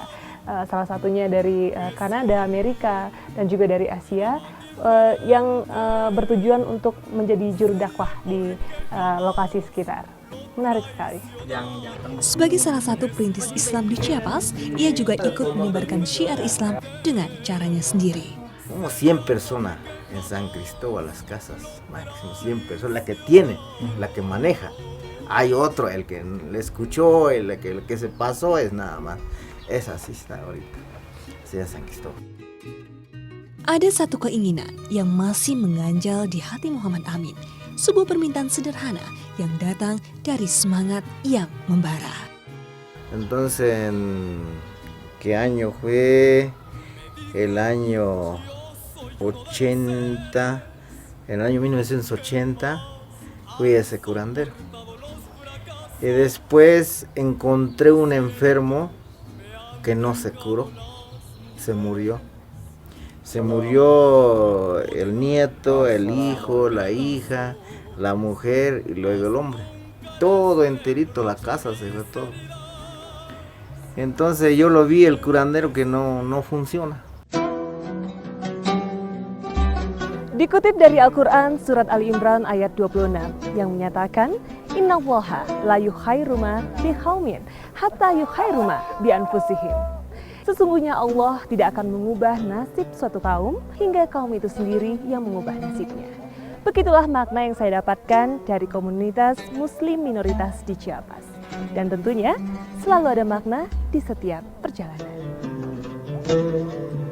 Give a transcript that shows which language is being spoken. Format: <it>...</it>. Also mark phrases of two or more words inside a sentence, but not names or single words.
<id>Salah satunya dari Kanada, Amerika, dan juga dari Asia yang bertujuan untuk menjadi juru dakwah di lokasi sekitar. Menarik sekali. Sebagai salah satu perintis Islam di Chiapas, ia juga ikut menyebarkan syiar Islam dengan caranya sendiri.</id> <es>Como 100 personas en San Cristóbal, las casas, máximo 100 personas, la que tiene, la que maneja. Hay otro, el que le escuchó, el que se pasó, es nada más. Es así está ahorita, así es San Cristóbal.</es> <id>Ada satu keinginan yang masih mengganjal di hati Muhammad Amin, sebuah permintaan sederhana yang datang dari semangat yang membara.</id> <es>Entonces, ¿qué año fue? El año 80, en el año 1980 fui a ese curandero. Y después encontré un enfermo que no se curó, se murió. Se murió el nieto, el hijo, la hija, la mujer y luego el hombre. Todo enterito, la casa se fue todo. Entonces yo lo vi, el curandero, que no funciona.</es> <id>Dikutip dari Al-Quran Surat Ali Imran ayat 26 yang menyatakan</id> <ar>إن الله لا يغير ما بقوم حتى يغير ما بأنفسهم.</ar> <id>Sesungguhnya Allah tidak akan mengubah nasib suatu kaum hingga kaum itu sendiri yang mengubah nasibnya. Begitulah makna yang saya dapatkan dari komunitas Muslim minoritas di Chiapas. Dan tentunya selalu ada makna di setiap perjalanan.</id>